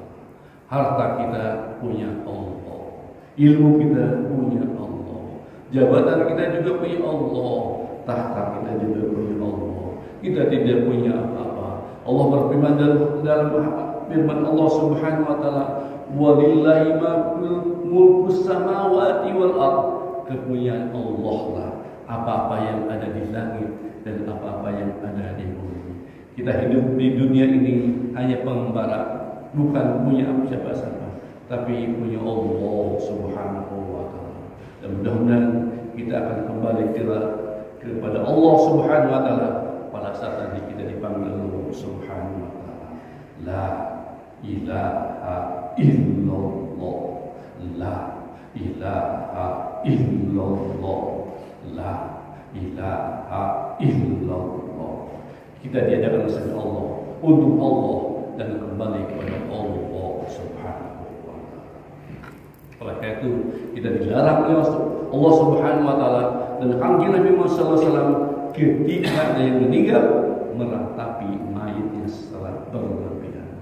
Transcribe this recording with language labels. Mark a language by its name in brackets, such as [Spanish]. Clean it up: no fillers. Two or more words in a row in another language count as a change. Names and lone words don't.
[Indonesian] Harta kita punya Allah, ilmu kita punya Allah, jabatan kita juga punya Allah, tahta kita juga punya Allah. Kita tidak punya apa-apa. Allah berfirman dalam firman Allah [Arabic] سبحانه وتعالى, "ولله ملك السماوات والأرض." [Indonesian] Kepunyaan Allah lah apa-apa yang ada di langit dan apa-apa yang ada di bumi. Kita hidup di dunia ini hanya pengembara, bukan punya siapa-siapa, tapi punya Allah [Arabic] سبحانه وتعالى. [Indonesian] Dan mudah-mudahan kita akan kembali kepada Allah [Arabic] سبحانه وتعالى [Indonesian] pada saat nanti kita dipanggil Allah [Arabic] سبحانه وتعالى. لا إله إلا الله لا إله إلا الله لا إله إلا الله. [Indonesian] Kita diadakan oleh Allah untuk Allah dan kembali kepada Allah [Arabic] سبحانه وتعالى. [Indonesian] Oleh karena itu kita dilarang oleh Allah [Arabic] سبحانه وتعالى [Indonesian] dan kanjeng Nabi Muhammad SAW ketika ada yang meninggal meratapi mayitnya secara berlebihan.